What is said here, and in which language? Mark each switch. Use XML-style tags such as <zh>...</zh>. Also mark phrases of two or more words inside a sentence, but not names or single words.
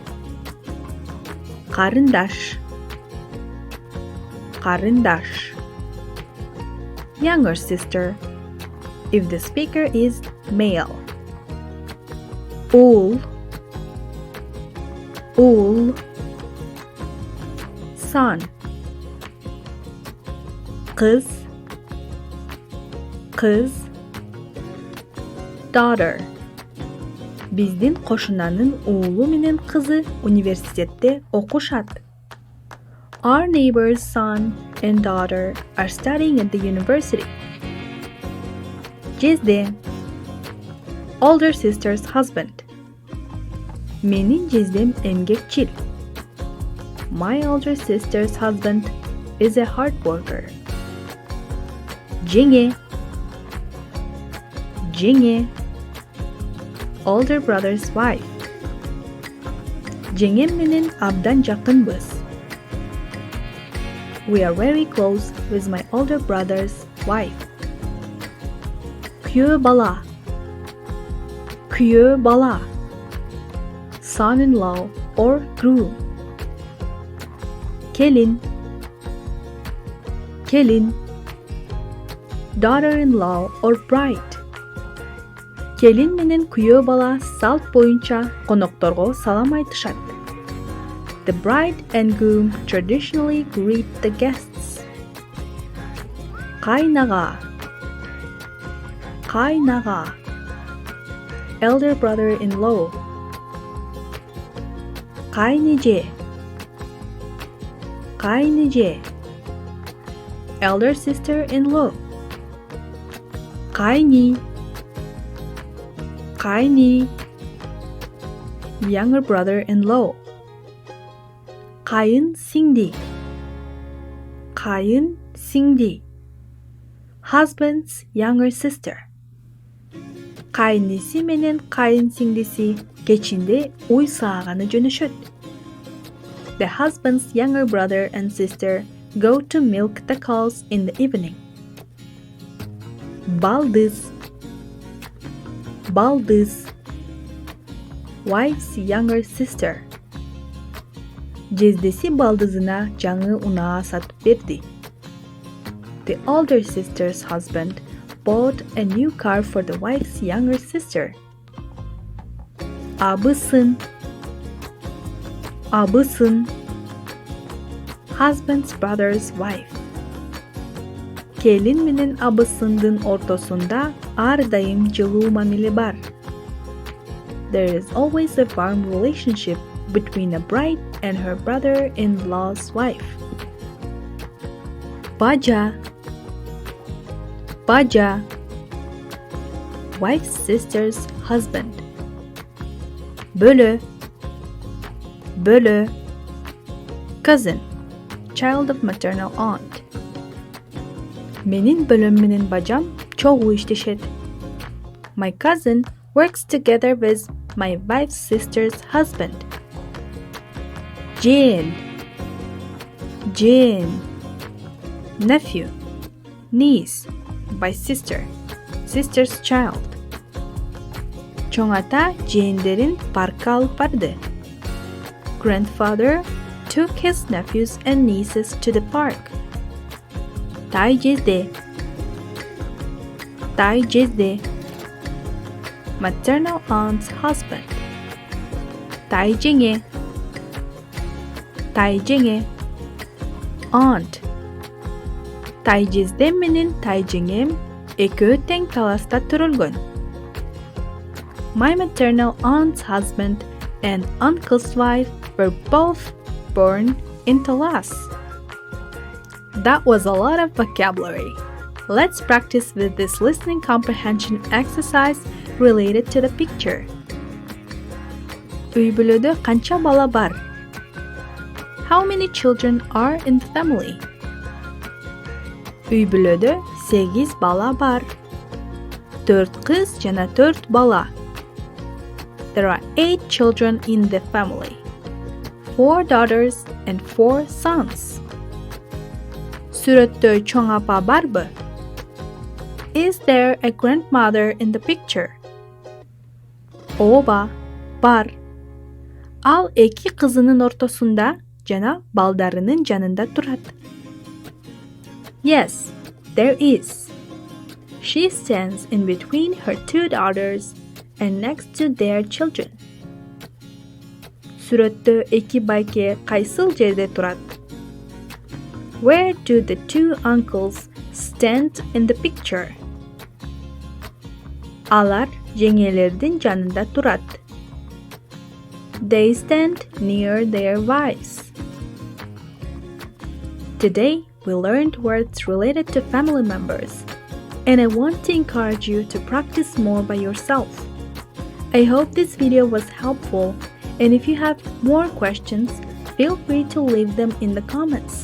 <en>Карындаш, younger sister, if the speaker is male. Oğul, son. Kız, daughter.</en> <ky>Биздин кошунанын уулу менен кызы университетте окушат.</ky> <en>Our neighbor's son and daughter are studying at the university. Jezde, older sister's husband.</en> <ky>Менин жездем эмгекчил.</ky> <en>My older sister's husband is a hard worker. Jenge, older brother's wife.</en> <ky>Жеңем менен абдан жакынбыз.</ky> <en>We are very close with my older brother's wife.</en> <ky>Kүйөө бала,</ky> <en>son-in-law or groom. Келин, daughter-in-law or bride.</en> <ky>Келин менен күйөө бала салт боюнча конокторго салам айтышат.</ky> <en>The bride and groom traditionally greet the guests.</en> <ky>Кайнага. Кайнага.</ky> <en>Elder brother-in-law.</en> <ky>Кайниже. Кайниже.</ky> <en>Elder sister-in-law.</en> <ky>Кайни. Кайни.</ky> <en>Younger brother-in-law.</en> <ky>Кайын сиңди. Кайын сиңди.</ky> <en>Husband's younger sister.</en> <ky>Кайниси менен кайын сиңдиси кечинде уй сааганы жөнөшөт.</ky> <en>The husband's younger brother and sister go to milk the cows in the evening.</en> <ky>Балдыз. Балдыз.</ky> <en>Wife's younger sister.</en> <ky>Жездеси балдызына жаңы унаа сатып берди.</ky> <en>The older sister's husband bought a new car for the wife's younger sister.</en> <ky>Абысын. Абысын.</ky> <en>Husband's brother's wife.</en> <ky>Келин менен абысындын ортосунда ар дайым жылуу мамиле бар.</ky> <en>There is always a warm relationship between a bride and her brother-in-law's wife.</en> <ky>Бажа. Бажа.</ky> <en>Wife's sister's husband.</en> <ky>Bölö. Bölö.</ky> <en>Cousin, child of maternal aunt.</en> <ky>Менин бөлөм менен бажам чогуу иштешет.</ky> <en>My cousin works together with my wife's sister's husband.</en> <ky>Jane. Jane.</ky> <en>Nephew. Niece. By sister. Sister's child.</en> <ky>Чоң ата жээндерин паркка алып барды.</ky> <en>Grandfather took his nephews and nieces to the park.</en> <ky>Тай жезде. Тай жезде.</ky> <en>Maternal aunt's husband.</en> <ky>Тай жеңе. Тай жеңе.</ky> <en>Aunt.</en> <ky>Тай жездем менен тай жеңем экөө тең таласта турулгон.</ky> <en>My maternal aunt's husband and uncle's wife were both born in Talas. That was a lot of vocabulary. Let's practice with this listening comprehension exercise related to the picture.</en> <ky>Үй бүлөдө канча бала бар?</ky> <en>How many children are in the family?</en> <ky>Үй бүлөдө 8 бала бар. 4 кыз жана 4 бала.</ky> <en>There are 8 children in the family. 4 daughters and 4 sons.</en> <ky>Сүрөттө чоң апа барбы?</ky> <en>Is there a grandmother in the picture?</en> <ky>Ооба, бар. Ал 2 кызынын ортосунда жана балдарынын жанында турат.</ky> <en>Yes, there is. She stands in between her 2 daughters and next to their children.</en> <ky>Сүрөттө 2 байке кайсыл жерде турат?</ky> <en>Where do the 2 uncles stand in the picture?</en> <ky>Алар жеңелердин жанында турат.</ky> <en>They stand near their wives. Today, we learned words related to family members, and I want to encourage you to practice more by yourself. I hope this video was helpful, and if you have more questions, feel free to leave them in the comments.</en>